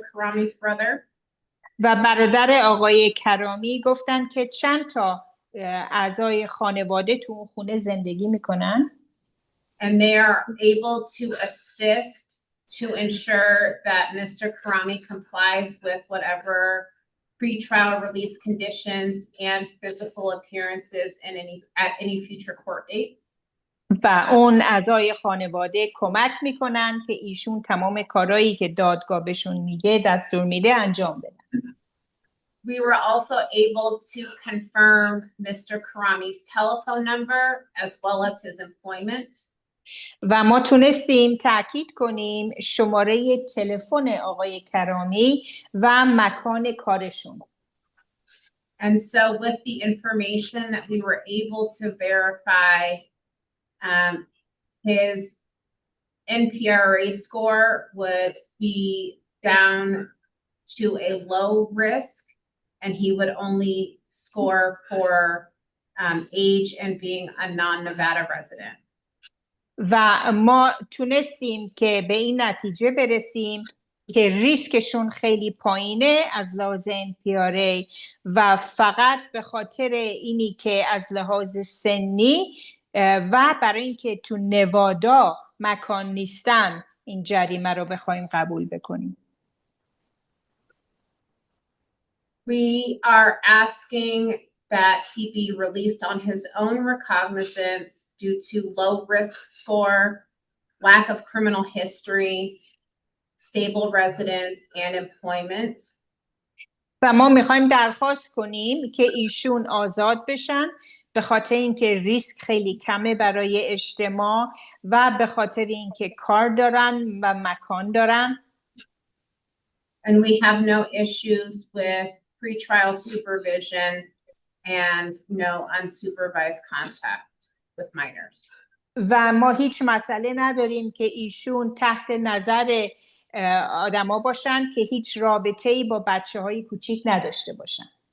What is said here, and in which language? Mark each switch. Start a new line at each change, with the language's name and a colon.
English: Karami's brother.
Persian: و برادر آقای کرامی گفتن که چند تا اعضای خانواده تو اون خونه زندگی میکنن.
English: And they are able to assist to ensure that Mr. Karami complies with whatever pre-trial release conditions and physical appearances and at any future court dates.
Persian: و اون اعضای خانواده کمک میکنن که ایشون تمام کارهایی که دادگاه بهشون میگه دستور میده انجام بدن.
English: We were also able to confirm Mr. Karami's telephone number as well as his employment.
Persian: و ما تونستیم تأکید کنیم شماره تلفن آقای کرامی و مکان کارشون.
English: And so with the information that we were able to verify, his NPRA score would be down to a low risk, and he would only score for age and being a non-Nevada resident.
Persian: و ما تونستیم که به این نتیجه برسیم که ریسکشون خیلی پایینه از لحاظ NPRA و فقط به خاطر اینی که از لحاظ سنی و برای اینکه تو نوادا مکان نیستن این جریمه رو بخوایم قبول بکنیم.
English: We are asking that he be released on his own recognizance due to low risk score, lack of criminal history, stable residence, and employment.
Persian: و ما میخوایم درخواست کنیم که ایشون آزاد بشن به خاطر اینکه ریسک خیلی کمه برای اجتماع و به خاطر اینکه کار دارن و مکان دارن.
English: And we have no issues with pretrial supervision and no unsupervised contact with minors.
Persian: و ما هیچ مسئله نداریم که ایشون تحت نظر آدما باشن که هیچ رابطه‌ای با بچه‌های کوچیک نداشته باشن.